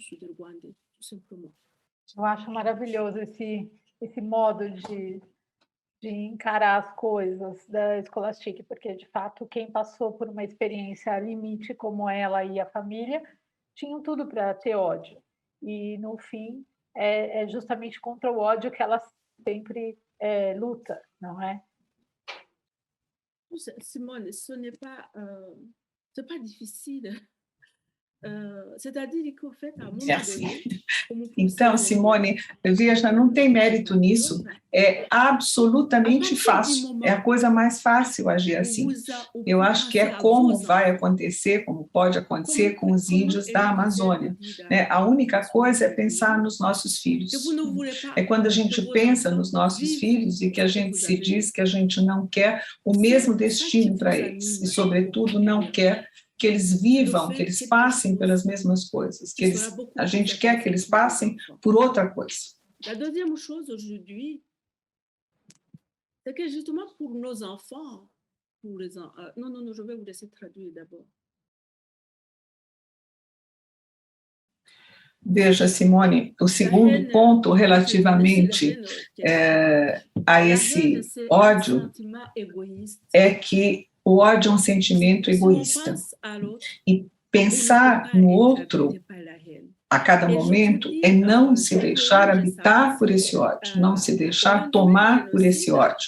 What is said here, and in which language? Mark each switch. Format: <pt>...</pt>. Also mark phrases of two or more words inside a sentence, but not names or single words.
<pt>Eu acho maravilhoso esse modo de de encarar as coisas da Scholastic, porque, de fato, quem passou por uma experiência limite como ela e a família, tinham tudo para ter ódio. E, no fim, é justamente contra o ódio que ela sempre luta, não é? Simone,</pt> <fr>ce n'est pas difficile. C'est-à-dire qu'au fait, à un moment donné,</fr> <pt>então, Simone, veja, não tem mérito nisso, é absolutamente fácil, é a coisa mais fácil agir assim. Eu acho que é como vai acontecer, como pode acontecer com os índios da Amazônia, né? A única coisa é pensar nos nossos filhos. É quando a gente pensa nos nossos filhos e que a gente se diz que a gente não quer o mesmo destino para eles, e, sobretudo, não quer que eles vivam, que eles passem pelas mesmas coisas, que a gente quer que eles passem por outra coisa.</pt> <fr>La deuxième chose aujourd'hui, c'est que justement pour nos enfants, non, je vais vous laisser traduire d'abord.</fr> <pt>Veja, Simone, o segundo ponto relativamente a esse ódio é que o ódio é um sentimento egoísta. E pensar no outro a cada momento é não se deixar habitar por esse ódio, não se deixar tomar por esse ódio.</pt>